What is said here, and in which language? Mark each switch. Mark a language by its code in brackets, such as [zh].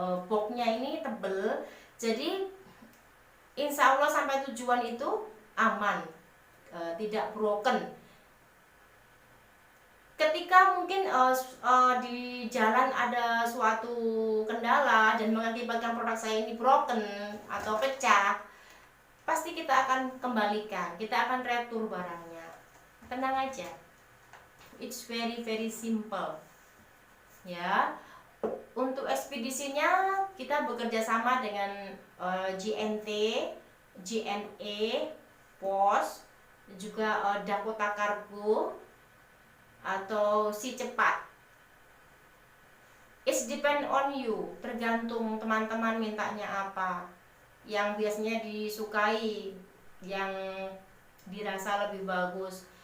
[id] Boxnya ini tebel, jadi insya Allah sampai tujuan itu aman, tidak broken. Ketika mungkin di jalan ada suatu kendala dan mengakibatkan produk saya ini broken atau pecah, pasti kita akan kembalikan, kita akan retur barangnya. Tenang aja, [en] it's very very simple ya. [id] Untuk ekspedisinya kita bekerja sama dengan JNT, JNE, Pos, juga Dakota Cargo atau Si Cepat. [en] It's depend on you, [id] tergantung teman-teman mintanya apa, yang biasanya disukai, yang dirasa lebih bagus.